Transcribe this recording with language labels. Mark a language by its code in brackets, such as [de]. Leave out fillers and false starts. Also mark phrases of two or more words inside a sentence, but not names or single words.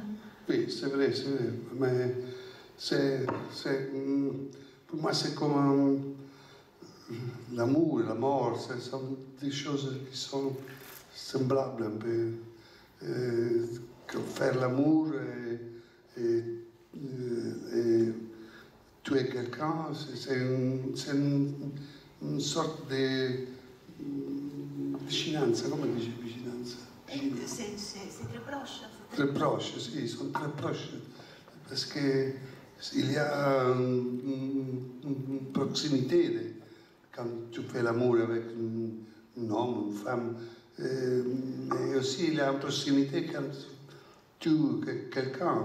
[fr] Oui, c'est vrai, mais pour moi c'est comme l'amour, la mort, ce sont des choses qui sont semblables un peu. Faire l'amour et tuer quelqu'un, c'est une sorte de vicinanza, [it] come dice vicinanza? [fr] C'est très proche. Très proche, sì, ils sont très proches. Parce qu'il y a une proximité quand tu fais l'amour avec un homme, une femme. Mais aussi il y a une proximité quand tu tues quelqu'un.